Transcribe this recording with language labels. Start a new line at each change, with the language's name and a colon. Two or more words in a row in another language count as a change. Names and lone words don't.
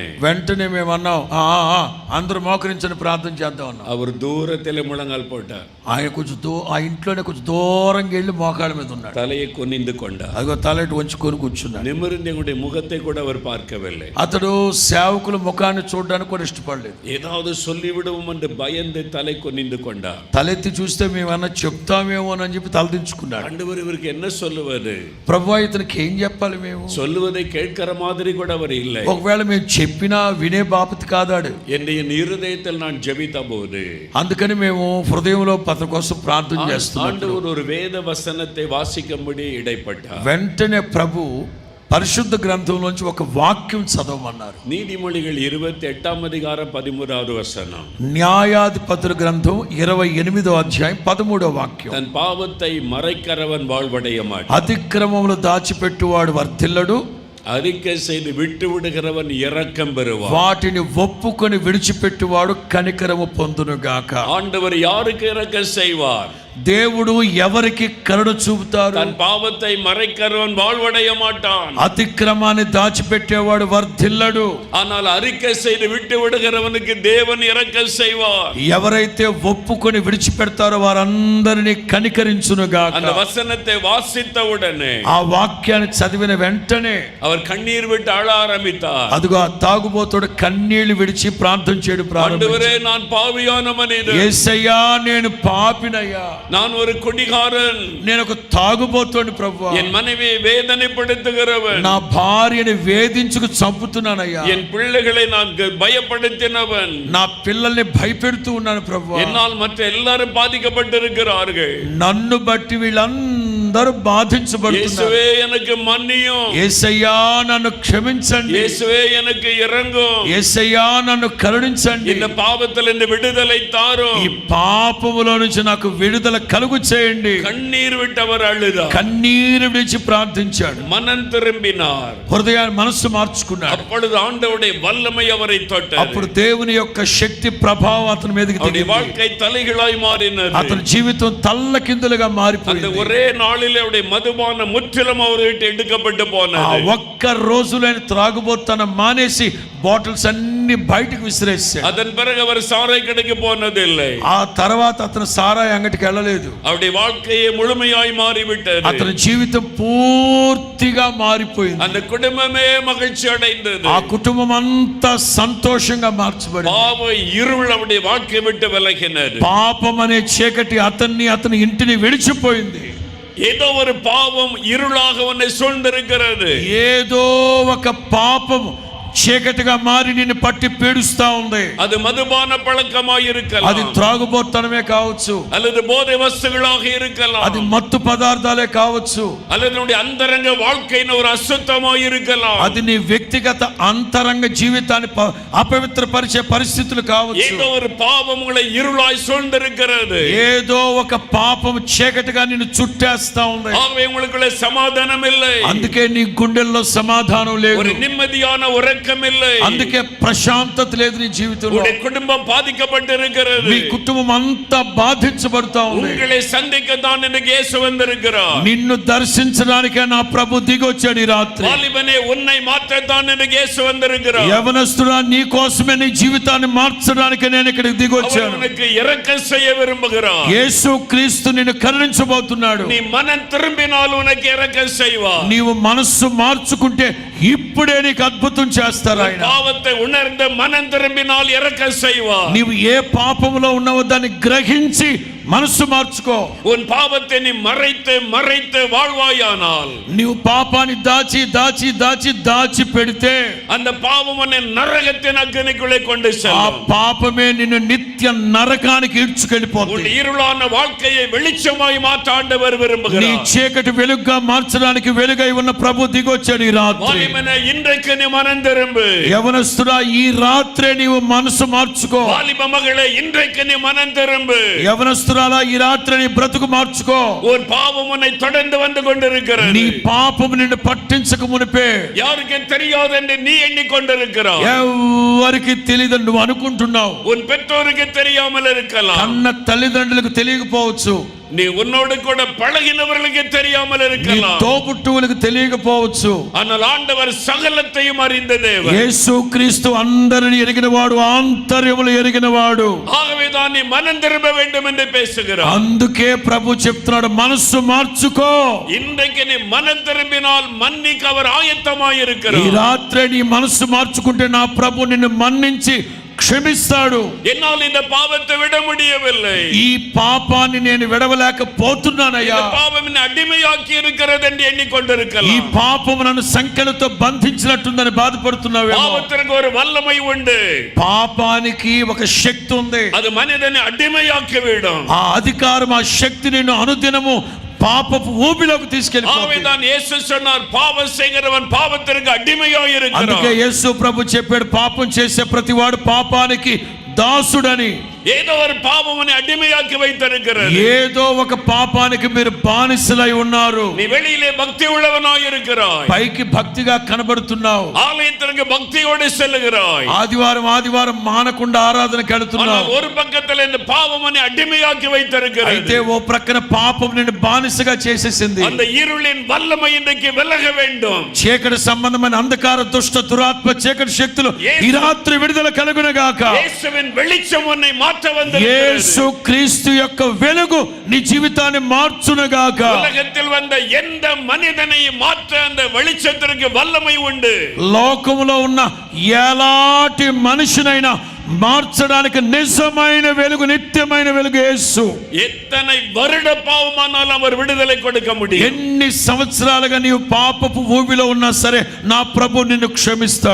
Telugu: వెంటనే మేము అన్నాం, అందరూ మోకరించని ప్రార్థన చేద్దాం అన్నాం.
Tamil: அவர் தூரத்தில் முழங்கால் போட்டார்.
Telugu: ఆయన ఆ ఇంట్లోనే కొంచెం దూరంగా వెళ్ళి మోకాళ్ళ మీద ఉన్నాడు.
Tamil: தலையை குனிந்து கொண்டார்.
Telugu: అదిగో తలెటు వంచుకొని కూర్చున్నాడు.
Tamil: நிமிர்ந்து எங்களுடைய முகத்தை கூட அவர் பார்க்கவில்லை.
Telugu: అతడు సేవకుల ముఖాన్ని చూడడానికి కూడా ఇష్టపడలేదు.
Tamil: ஏதாவது சொல்லிவிடுவோம் என்று பயந்து தலை குனிந்து கொண்டார்.
Telugu: తలెత్తి చూస్తే మేమన్నా చెప్తామేమో అని చెప్పి తలదించుకున్నాడు.
Tamil: ஆண்டவர் இவருக்கு என்ன சொல்லுவது?
Telugu: ప్రభువా ఇతనికి ఏం చెప్పాలి? మేము
Tamil: சொல்லுவதை கேட்கிற மாதிரி கூட அவர் இல்லை.
Telugu: ఒకవేళ మేము చెప్పినా వినే బాపతి కాదాడు.
Tamil: என் இருதயத்தில் நான் ஜெபித்த போது
Telugu: అందుకని మేము హృదయంలో అతని కోసం ప్రార్థన చేస్తున్నాం.
Tamil: ஆண்டவர் ஒரு வேத வசனத்தை வாசிக்கும்படி இடைப்பட்டார்.
Telugu: వెంటనే ప్రభు పరిశుద్ధ గ్రంథంలోంచి ఒక వాక్యం చదవమన్నారు.
Tamil: நீதிமொழிகள் 28వ அதிகாரம் 13వ వచనం.
Telugu: న్యాయాధిపతుల గ్రంథం 28వ అధ్యాయం 13వ వాక్యం.
Tamil: தன் பாவத்தை மறைக்கிறவன் வாழ்வடைய மாட்டான்.
Telugu: అతిక్రమములు దాచిపెట్టువాడు వర్ధిల్లడు,
Tamil: அறிக்கை செய்து விட்டு விடுகிறவன் இரக்கம் பெறுவான்.
Telugu: వాటిని ఒప్పుకొని విడిచిపెట్టువాడు కనికరము పొందునుగాక.
Tamil: ஆண்டவர் யாருக்கு இரக்கம் செய்வார்?
Telugu: దేవుడు ఎవరికి కరుణ చూపుతారు?
Tamil: தன் பாவத்தை மறைக்கிறவன் வாழ்வடைய மாட்டான்.
Telugu: అతిక్రమాన్ని దాచిపెట్టేవాడు వర్ధిల్లడు.
Tamil: ஆனால் அறிக்கை செய்து விட்டு விடுகிறவனுக்கு தேவன் இரக்கம் செய்வார்.
Telugu: ఎవరైతే ఒప్పుకొని విడిచిపెడతారో వారందరినీ కనికరించునుగాక.
Tamil: அந்த వசனத்தை வாசித்த உடனே
Telugu: ఆ వాక్యాన్ని చదివిన వెంటనే
Tamil: அவர் கண்ணீர் விட்டு அழ ஆரம்பித்தார்.
Telugu: అదిగో ఆ తాగుబోతుడు కన్నీళ్లు విడిచి ప్రార్థన చేయడం ప్రారంభించాడు.
Tamil: ஆண்டவரே, நான் பாவியான மனிதன்.
Telugu: యేసయ్యా, నేను పాపినయ్యా,
Tamil: நான் ஒரு குடிகாரன்,
Telugu: నేను ఒక తాగుబోతుని ప్రభువా,
Tamil: என் மனைவியை வேதனைப்படுத்துகிறவன்,
Telugu: నా భార్యని వేధించుకు చంపుతున్నానయ్యా,
Tamil: என் பிள்ளைகளை நான் பயப்படுத்தினவன்,
Telugu: నా పిల్లల్ని భయపెడుతూ ఉన్నాను ప్రభువా,
Tamil: என்னால் மற்ற எல்லாரும் பாதிக்கப்பட்டிருக்கிறார்கள்,
Telugu: నన్ను బట్టి వీళ్ళందరూ అందరూ బాధించబడుతున్నారు.
Tamil: இயேசுவே எனக்கு மன்னியும்,
Telugu: యేసయ్యా నన్ను క్షమించండి,
Tamil: இயேசுவே எனக்கு இரங்கும்,
Telugu: యేసయ్యా నన్ను కరుణించండి,
Tamil: இந்த பாவத்தில் இந்த விடுதலை தாரும்,
Telugu: ఈ పాపములో నుంచి నాకు విడుదల కలుగు చేయండి.
Tamil: கண்ணீர் விட்டவர் அழுதார்,
Telugu: కన్నీరు విడిచి ప్రార్థించాడు,
Tamil: மனம் திரும்பினார்,
Telugu: హృదయాన్ని మనస్సు మార్చుకున్నాడు.
Tamil: அப்பொழுது ஆண்டவருடைய வல்லமை அவரை தொட்டது,
Telugu: అప్పుడు దేవుని యొక్క శక్తి ప్రభావం అతని మీదకి
Tamil: அவருடைய
Telugu: దిగింది.
Tamil: வாழ்க்கை தலைகளாய் மாறினது.
Telugu: అతని జీవితం తల్లకిందులుగా
Tamil: அந்த
Telugu: మారిపోయింది.
Tamil: ஒரே நாளில் அவருடைய மதுபான முற்றிலும் அவர் விட்டு எடுக்கப்பட்டு
Telugu: ఆ
Tamil: போனது.
Telugu: ఒక్క రోజులైన త్రాగుబోతనం మానేసి బాటిల్స్ అన్ని బయటకు విసిరేసాడు.
Tamil: அதன் பிறகு அவர் சாரை கடைக்கு போனதில்லை.
Telugu: ఆ తర్వాత అతను సారాయి అంగటికి వెళ్ళలేదు.
Tamil: அவருடைய வாழ்க்கையை முழுமையாய் மாறிவிட்டது.
Telugu: అతని జీవితం పూర్తిగా మారిపోయింది.
Tamil: அந்த குடும்பமே மகிழ்ச்சி அடைந்தது.
Telugu: ఆ కుటుంబం అంతా సంతోషంగా మార్చబడింది.
Tamil: பாவ இருள் அவருடைய வாழ்க்கை விட்டு விலகினது.
Telugu: పాపం అనే చీకటి అతని ఇంటిని విడిచిపోయింది.
Tamil: ஏதோ ஒரு பாவம் இருளாக உன்னை சூழ்ந்திருக்கிறது.
Telugu: ఏదో ఒక పాపం చీకటిగా మారి నిన్ను పట్టి పీడిస్తా ఉంది.
Tamil: அது மதுபான பழக்கமாய்
Telugu: అది
Tamil: இருக்கலாம்,
Telugu: త్రాగుబోతనమే కావచ్చు,
Tamil: அல்லது போதை வஸ்துகளாக இருக்கலாம்,
Telugu: అది మత్తు పదార్థాలే కావచ్చు,
Tamil: அல்லது நம்முடைய அந்தரங்க வாழ்க்கையின் ஒரு அசுத்தமாய் இருக்கலாம்,
Telugu: అది నీ వ్యక్తిగత అంతరంగ జీవితాన్ని అపవిత్రపరిచే పరిస్థితులు కావచ్చు.
Tamil: ஏதோ ஒரு பாவம் உங்களை இருளாய் சூழ்ந்திருக்கிறது.
Telugu: ఏదో ఒక పాపం చీకటిగా నిన్ను చుట్టేస్తా ఉంది.
Tamil: ஆகவே உங்களுக்குள்ள சமாதானம் இல்லை,
Telugu: అందుకే నీ గుండెల్లో సమాధానం లేదు,
Tamil: ஒரு நிம்மதியான உறக்கம் இல்லை,
Telugu: అందుకే ప్రశాంతత లేదు నీ జీవితంలో.
Tamil: உங்களுடைய குடும்பம் பாதிக்கப்பட்டிருக்கிறது.
Telugu: నీ కుటుంబం అంతా బాధించబడతా ఉంది.
Tamil: உங்களை சந்திக்க தான் எனக்கு இயேசு வந்திருக்கிறார்.
Telugu: నిన్ను దర్శించడానికే నా ప్రభు దిగొచ్చాడు ఈ రాత్రి.
Tamil: வாலிபனே, உன்னை மாற்றத்தான் எனக்கு இயேசு வந்திருக்கிறார்.
Telugu: యవనస్తుడా, నీ కోసమే నీ జీవితాన్ని మార్చడానికి నేను ఇక్కడికి
Tamil: அவர்
Telugu: దిగొచ్చాను.
Tamil: உனக்கு இரக்கம் செய்ய விரும்புகிறார்.
Telugu: యేసు క్రీస్తు నిన్ను కరుణించబోతున్నాడు.
Tamil: நீ மனம் திரும்பினால் உனக்கு இரக்கம் செய்வார்.
Telugu: నీవు మనస్సు మార్చుకుంటే ఇప్పుడే నీకు అద్భుతం చేస్తారు ఆయన.
Tamil: பாவத்தை உணர்ந்து மனம் திரும்பினால் இரக்கம் செய்வார்.
Telugu: నీవు ఏ పాపములో ఉన్నావో దాన్ని గ్రహించి మనస్సు మార్చుకో.
Tamil: உன் பாவத்தை நீ மறைத்து மறைத்து வாழ்வாயானால்,
Telugu: నీవు పాపాన్ని దాచి దాచి దాచి దాచి పెడితే
Tamil: அந்த பாவம் உன்னை நரகத்தின் அக்னிக்குள்ளே கொண்டு
Telugu: ఆ
Tamil: செல்லும்.
Telugu: పాపమే నిన్ను నిత్య నరకానికి
Tamil: உன்
Telugu: ఈడ్చుకెళ్ళిపోతుంది.
Tamil: இருளான வாழ்க்கையை வெளிச்சமாய் மாற்ற ஆண்டவர்
Telugu: నీ
Tamil: விரும்புகிறார்.
Telugu: చీకటి వెలుగుగా మార్చడానికి వెలుగై ఉన్న ప్రభు దిగొచ్చాడు ఈ రాత్రి.
Tamil: வாலிபனே, இன்றைக்கு நீ மனம் திரும்பு.
Telugu: యవనస్తుడా, ఈ రాత్రే నీవు మనసు మార్చుకో.
Tamil: வாலிப மகளே, இன்றைக்கு நீ மனம் திரும்பு.
Telugu: యవనస్తురాలా, ఈ రాత్రి నీ బ్రతుకు మార్చుకో.
Tamil: ஒரு பாவம் உன்னை தொடர்ந்து வந்து கொண்டிருக்கிறது.
Telugu: నీ పాపము నిన్ను పట్టించక మునిపే
Tamil: யாருக்கு தெரியாது என்று நீ எண்ணிக்கொண்டிருக்கிறாய்.
Telugu: ఎవరికి తెలియదని నువ్వు అనుకుంటున్నావు.
Tamil: உன் பெற்றோருக்கு தெரியாமல் இருக்கலாம்,
Telugu: కన్న తల్లిదండ్రులకు తెలియకపోవచ్చు,
Tamil: நீ உன்னோடு கூட பழகினவர்களுக்கு தெரியாமல்
Telugu: నీ
Tamil: இருக்கலாம்.
Telugu: తోబుట్టువులకు తెలియకపోవచ్చు.
Tamil: ஆனால் ఆண்டவர் సకలத்தையும் அறிந்த தேவன்.
Telugu: యేసు క్రీస్తు అందరిని ఎరిగినవాడు, ఆంతర్యములు ఎరిగినవాడు.
Tamil: ஆகவேதான் நீ மனம் திரும்ப வேண்டும் என்று பேசுகிறார்.
Telugu: అందుకే ప్రభు చెప్తున్నాడు, మనస్సు మార్చుకో.
Tamil: இன்றைக்கு நீ மனம் திரும்பினால் மன்னிக்க அவர் ஆயத்தமாய்
Telugu: ఈ
Tamil: இருக்கிறார்.
Telugu: రాత్రే నీ మనస్సు మార్చుకుంటే నా ప్రభు నిన్ను మన్నించి క్షమిస్తాడు.
Tamil: என்னால் இந்த பாவத்தை விட முடியவில்லை,
Telugu: ఈ పాపాన్ని నేను విడవలేకపోతున్నానయ్యా.
Tamil: இந்த பாவம் என்னை அடிமையாக்கி இருக்கிறது என்று
Telugu: ఈ
Tamil: எண்ணிக்கொண்டிருக்கலாம்.
Telugu: పాపము నన్ను సంఖ్యలతో బంధించినట్టుందని బాధపడుతున్నావేమో.
Tamil: பாவத்திற்கு ஒரு வல்லமை உண்டு,
Telugu: పాపానికి ఒక శక్తి ఉంది.
Tamil: அது மனிதனை அடிமையாக்கி விடும்.
Telugu: ఆ అధికారం, ఆ శక్తి నిన్ను అనుదినము పాపపు ఊబిలోకి తీసుకెళ్ళిపోతుంది.
Tamil: ஆகவேதான் இயேசு சொன்னார், பாவம் செய்கிறவன் பாவத்திற்கு அடிமையாய்
Telugu: అందుకే
Tamil: இருக்கிறான்.
Telugu: యేసు ప్రభు చెప్పాడు, పాపం చేసే ప్రతివాడు పాపానికి దాసుడని.
Tamil: ஏதோ ஒரு பாவம் உன்னை அடிமையாக்கி வைத்திருக்கிறது.
Telugu: ఏదో ఒక పాపానికి మీరు బానిసలై ఉన్నారు.
Tamil: நீ வெளியிலே பக்தி உள்ளவனாய் இருக்கிறாய்,
Telugu: పైకి భక్తిగా కనబడుతున్నావు,
Tamil: ஆலயத்திற்கு பக்தியோடு செல்லுகிறாய்,
Telugu: ఆదివారం ఆదివారం మానకుండా ఆరాధనకి
Tamil: ஆனால்
Telugu: వెళుతున్నావు.
Tamil: ஒரு பக்கத்தில் இந்த பாவம் உன்னை அடிமையாக்கி வைத்திருக்கிறது.
Telugu: అయితే ఓ ప్రక్కన పాపం నిన్ను బానిసగా చేసేసింది.
Tamil: அந்த இருளின் வல்லமை இன்றைக்கு விலக வேண்டும்.
Telugu: చీకటి సంబంధమైన అంధకార దుష్ట దురాత్మ చీకటి శక్తులు ఈ రాత్రి విడుదల కలుగునగాక.
Tamil: இயேசுவின் வெளிச்சம் உன்னை மாற்ற
Telugu: యేసు
Tamil: வந்திருக்கிறது.
Telugu: క్రీస్తు యొక్క వెలుగు నీ జీవితాన్ని మార్చునగాక.
Tamil: உலகத்தில் வந்த எந்த மனிதனையும் மாற்ற அந்த வெளிச்சத்திற்கு வல்லமை உண்டு.
Telugu: లోకములో ఉన్న ఎలాంటి మనిషినైనా మార్చడానికి నిజమైన వెలుగు, నిత్యమైన వెలుగు యేసు.
Tamil: எத்தனை வருட பாவமானாலும் அவர் விடுதலை கொடுக்க முடியும்.
Telugu: ఎన్ని సంవత్సరాలుగా నీవు పాపపు ఊబిలో ఉన్నా సరే నా ప్రభు నిన్ను క్షమిస్తాడు.